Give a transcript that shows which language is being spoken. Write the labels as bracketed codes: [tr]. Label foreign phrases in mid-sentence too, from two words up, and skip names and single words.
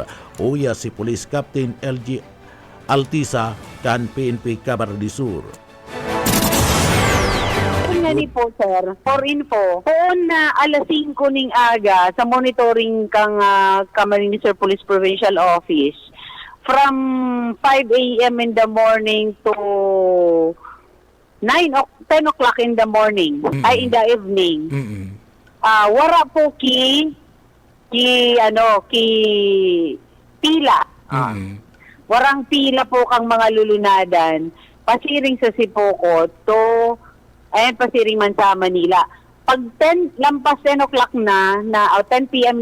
[bik] Uya si Police Captain LG Altisa kan PNP Camarines Sur. Nga ni po, sir, [en] for info, [bik] poon na alas 5 ning aga sa monitoring kang Camarines Sur Police Provincial Office [en] from 5 a.m. in the morning to 10 o'clock in the morning, ay in the evening. [bik] Wara po ki pila. Warang pila po kang mga lulunadan pasiring sa Sipokot to pasiring man sa Manila. Pag 10 lampas 10 o'clock na 10 p.m.